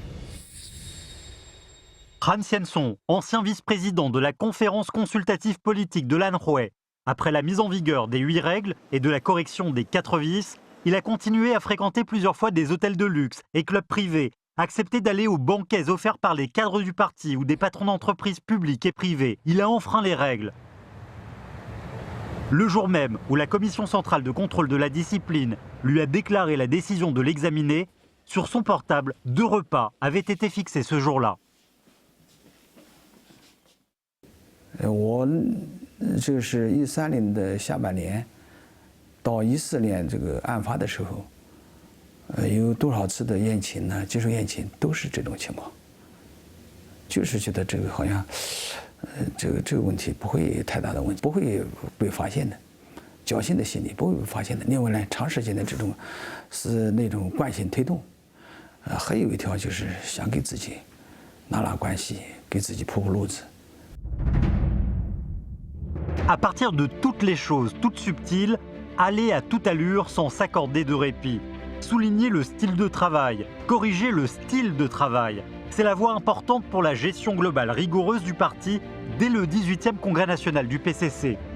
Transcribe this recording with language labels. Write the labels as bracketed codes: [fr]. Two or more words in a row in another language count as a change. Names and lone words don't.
[fr] Han Xiansong, ancien vice-président de la conférence consultative politique de l'Anhui, après la mise en vigueur des 8 règles et de la correction des 4 vices, il a continué à fréquenter plusieurs fois des hôtels de luxe et clubs privés, accepté d'aller aux banquets offerts par les cadres du parti ou des patrons d'entreprises publiques et privées. Il a enfreint les règles. Le jour même où la Commission centrale de contrôle de la discipline lui a déclaré la décision de l'examiner, sur son portable, 2 repas avaient été fixés ce jour-là. [zh] 我这是13年的下半年到14年这个案发的时候。有多少次的宴请呢？接受宴请都是这种情况，就是觉得这个好像，这个问题不会太大的问题，不会被发现的，侥幸的心理不会被发现的。另外呢，长时间的这种是那种惯性推动，还有一条就是想给自己拉关系，给自己铺路子。 [fr] À partir de toutes les choses, toutes subtiles, aller à toute allure sans s'accorder de répit. Souligner le style de travail, corriger le style de travail. C'est la voie importante pour la gestion globale rigoureuse du parti dès le 18e congrès national du PCC.